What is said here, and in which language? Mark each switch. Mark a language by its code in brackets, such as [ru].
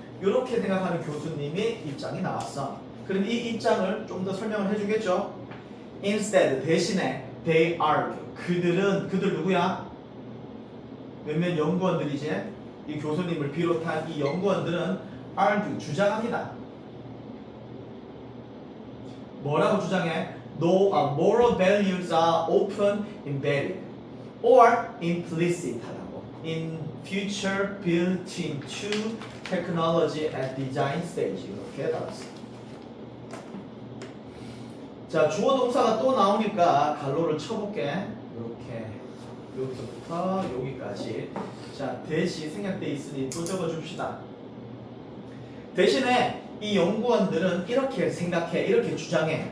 [ko] 이렇게 생각하는 교수님의 입장이 나왔어. 그럼 이 입장을 좀 더 설명을 해주겠죠? [en] Instead, [ko] 대신에 [en] they argue. [ko] 그들 누구야? 몇몇 연구원들이지? 이 교수님을 비롯한 이 연구원들은 argue, 주장합니다. 뭐라고 주장해? [en] No, moral values are often embedded or implicit [ko] 하다고 [en] in future built into technology at design stage. [ko] 이렇게 달았어. 자, 주어 동사가 또 나오니까 갈로를 쳐볼게. 이렇게 여기서부터 여기까지. 자, 대시 생략돼 있으니 또 적어줍시다. 대신에 이 연구원들은 이렇게 생각해, 이렇게 주장해.